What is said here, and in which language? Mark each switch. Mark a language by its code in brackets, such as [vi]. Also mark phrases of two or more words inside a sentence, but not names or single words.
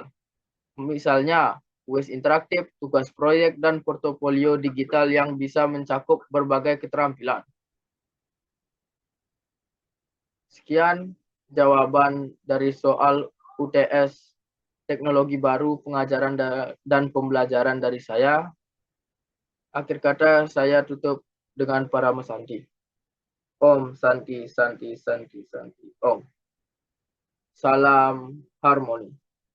[id] Misalnya, kuis interaktif, tugas proyek, dan portofolio digital yang bisa mencakup berbagai keterampilan. Sekian jawaban dari soal UTS teknologi baru pengajaran dan pembelajaran dari saya. Akhir kata saya tutup dengan para mesanti. [sa] Om Santi Santi Santi Santi Om. [id] Salam harmoni.